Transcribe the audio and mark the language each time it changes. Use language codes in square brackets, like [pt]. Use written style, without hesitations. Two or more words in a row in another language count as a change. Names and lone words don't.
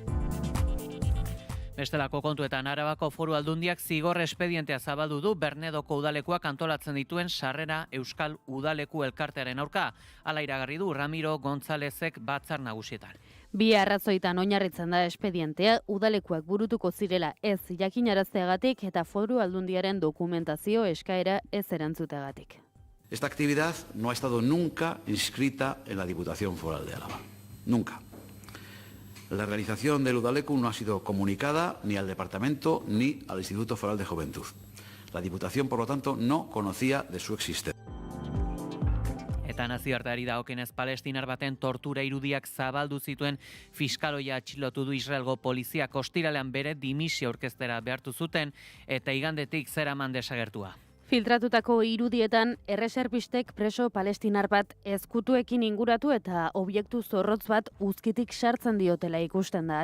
[eu] Bestelako kontuetan Arabako Foru Aldundiak zigor espedientea zabaldu du Bernedoko udalekuak antolatzen dituen sarrera Euskal Udaleku elkartearen aurka. Hala iragarri du Ramiro Gonzálezek batzar nagusietan. Bi arrazoitan oinarritzen da espedientea, udalekuak burutuko zirela ez jakinarazteagatik eta Foru Aldundiaren dokumentazio eskaera ez erantzuteagatik. [es] Esta actividad no ha estado nunca inscrita en la Diputación Foral de Álava. Nunca. La realización del Udaleku no ha sido comunicada ni al Departamento ni al Instituto Foral de Juventud. La Diputación, por lo tanto, no conocía de su existencia. [eu] Eta nazioarteari dagokienez palestinar baten tortura irudiak zabaldu zituen fiskaloia atxilotu du Israelgo poliziak ostiralean bere dimisio aurkeztera behartu zuten eta igandetik zeraman desagertua. Filtratutako irudietan erreserpistek preso palestinar bat ezkutuekin inguratu eta obiektu zorrotz bat uzkitik sartzen diotela ikusten da.